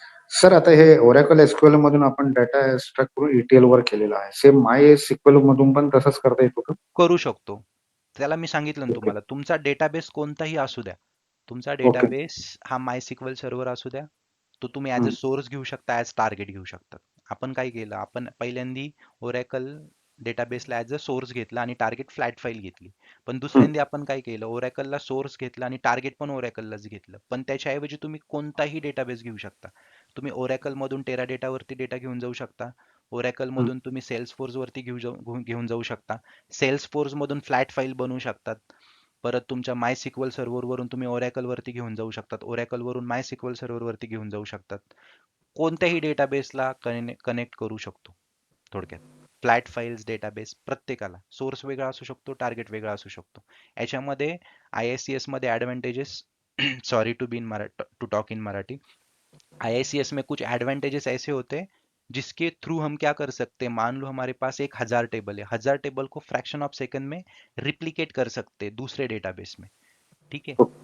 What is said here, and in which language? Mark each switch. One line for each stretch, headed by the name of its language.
Marathi: Sir, आता हे oracle SQL मधून आपण डाटा एक्सट्रॅक्ट करून ETL वर केलेला आहे. सेम माय SQL मधून पण तसंच करता येतो का? करू शकतो, त्याला मी सांगितलं ना ओके. तुम्हाला, तुमचा डेटाबेस कोणताही असू द्या, तुमचा ओके. डेटाबेस हा माय सिक्वल सर्व्हर असू द्या, तो तुम्ही ॲज अ हम्म. सोर्स घेऊ शकता, ॲज टार्गेट घेऊ शकता। आपण काय केलं, आपण पहिल्यांदी ओरॅकल डेटाबेसला ॲज अ सोर्स घेतला आणि टार्गेट फ्लॅट फाईल घेतली. पण दुसऱ्यांदा आपण काय केलं, ओरॅकलला सोर्स घेतला आणि टार्गेट पण ओरॅकललाच घेतलं. पण त्याच्याऐवजी तुम्ही कोणताही डेटाबेस घेऊ शकता. तुम्ही ओरॅकलमधून टेराडेटावरती डेटा घेऊन जाऊ शकता. ओरॅकलमधून तुम्ही सेल्सफोर्सवरती घेऊन जाऊ शकता. सेल्सफोर्समधून फ्लॅट फाईल बनवू शकतात. परत तुमच्या माय सिक्वल सर्व्हरवरून तुम्ही ओरॅकलवरती घेऊन जाऊ शकतात. ओरॅकलवरून माय सिक्वल सर्व्हरवरती घेऊन जाऊ शकतात. कोणत्याही डेटाबेसला कनेक्ट करू शकतो थोडक्यात. फ्लॅट फाईल्स डेटाबेस प्रत्येकाला सोर्स वेगळा असू शकतो, टार्गेट वेगळा असू शकतो. याच्यामध्ये IICS मध्ये advantages
English: sorry to talk in Marathi,
Hindi: IICS में कुछ एडवांटेजेस ऐसे होते हैं जिसके थ्रू हम क्या कर सकते हैं, मान लो हमारे पास एक 1000 टेबल है, 1000 टेबल को
English: fraction of second
Hindi: में रिप्लिकेट कर सकते हैं दूसरे डेटाबेस में, ठीक है।